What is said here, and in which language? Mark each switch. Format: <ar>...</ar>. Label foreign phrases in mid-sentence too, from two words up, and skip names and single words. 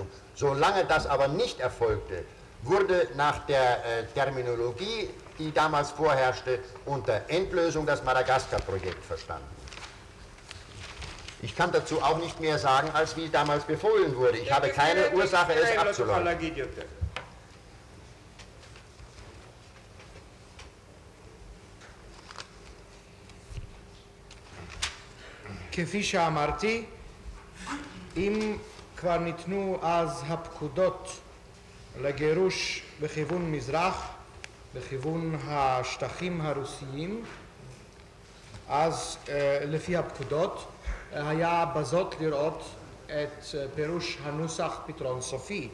<de>Solange das aber nicht erfolgte, wurde nach der Terminologie, die damals vorherrschte, unter Endlösung das Madagaskar-Projekt verstanden. Ich kann dazu auch nicht mehr sagen, als wie damals befohlen wurde. Ich habe keine Ursache, es abzuleugnen.</de> <he>כפי שאמרתי, אם כבר ניתנו אז הפקודות לגירוש בכיוון מזרח, בכיוון השטחים הרוסיים, אז לפי הפקודות היה בזאת לראות את פירוש הנוסח פתרון סופי.</he>